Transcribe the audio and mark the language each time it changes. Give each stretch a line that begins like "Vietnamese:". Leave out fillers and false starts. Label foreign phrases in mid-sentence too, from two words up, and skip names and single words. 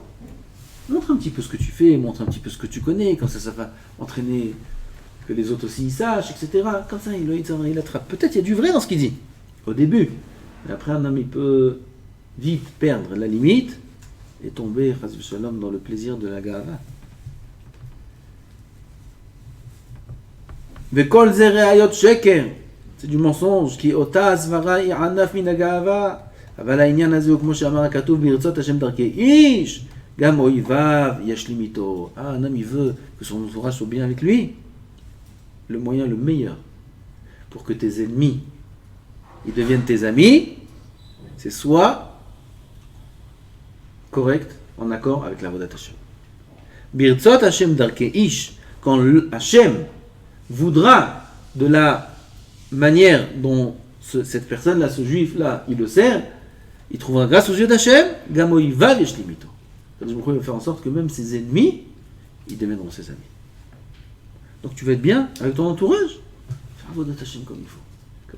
French: Montre un petit peu ce que tu fais, montre un petit peu ce que tu connais, comme ça va entraîner que les autres aussi ils sachent, etc. Comme ça, il attrape. Peut-être il y a du vrai dans ce qu'il dit, au début. Mais après, un homme, il peut vite perdre la limite et tomber,
Hebrew: חס ושלום,
French: dans le plaisir de la gava.
Hebrew: וכל זה ראיות שקר,
French: c'est du mensonge,
Hebrew: כי אותה הסברה היא ענף מן הגאווה, אבל העניין הזה הוא כמו שאמר הכתוב, ברצות השם דרכי איש, גם אויביו ישלים איתו.
French: Un homme il veut que son entourage soit bien avec lui, le moyen le meilleur pour que tes ennemis ils deviennent tes amis, c'est soit correct, en accord avec la
Hebrew: עבודת השם. ברצות השם דרכי איש,
French: quand Hashem voudra de la manière dont cette personne-là, ce juif-là, il le sert, il trouvera grâce aux yeux d'Hachem, Gamoï va veshlimito. Je vais faire en sorte que même ses ennemis, ils deviendront ses amis. Donc tu vas être bien avec ton entourage, faire
Hebrew: עבודת השם
French: comme il faut.